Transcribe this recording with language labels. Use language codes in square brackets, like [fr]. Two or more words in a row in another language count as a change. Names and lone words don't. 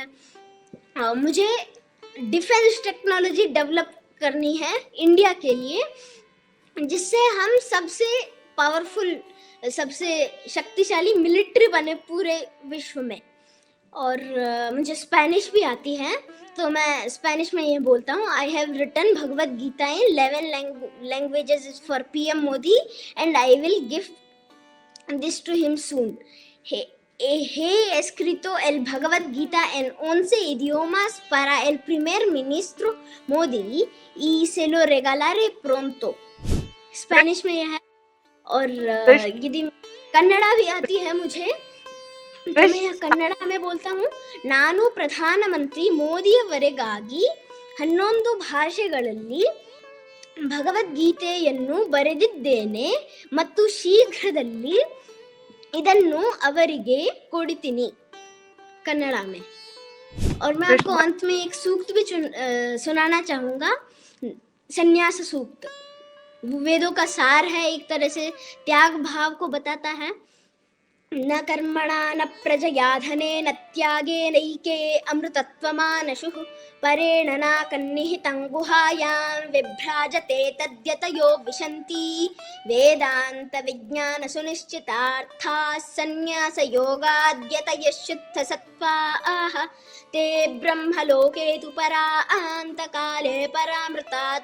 [hi] मुझे [en] defense technology [hi] डेवलप करनी है इंडिया के लिए, जिससे हम सबसे पावरफुल, सबसे शक्तिशाली मिलिट्री बने पूरे विश्व में। और मुझे स्पेनिश भी आती है, तो मैं स्पेनिश में ये बोलता हूँ, [en] I have written Bhagavad Gita in 11 languages for PM Modi and I will give this to him soon. [es] He escrito el Bhagavad Gita en 11 idiomas para el primer ministro Modi y se lo regalaré pronto. [hi] स्पेनिश में यह है. और यदि कन्नड़ा भी आती है मुझे, तो मैं यह कन्नड़ा में बोलता हूँ. [kn] ನಾನು ಪ್ರಧಾನಮಂತ್ರಿ ಮೋದಿಯವರಿಗಾಗಿ 11 ಭಾಷೆಗಳಲ್ಲಿ ಭಗವದ್ಗೀತೆಯನ್ನು ಬರೆದಿದ್ದೇನೆ ಮತ್ತು ಶೀಘ್ರದಲ್ಲಿ ಇದನ್ನು ಅವರಿಗೆ ಕೊಡುತ್ತೀನಿ. [hi] कन्नड़ा में. और मैं आपको अंत में एक सूक्त भी सुनाना चाहूंगा, संन्यास सूक्त. वेदों का सार है, एक तरह से त्याग भाव को बताता है. [sa] न कर्मणा न प्रजया धनेन त्यागे नैके अमृतत्वमानशुः परेण नाकन्निहितं गुहायां विभ्राजते तद्यतयो विशन्ति वेदान्तविज्ञानसुनिश्चितार्थाः सन्न्यासयोगाद्यतयः शुद्धसत्त्वाः ते ब्रह्मलोके तु परान्तकाले परामृतात्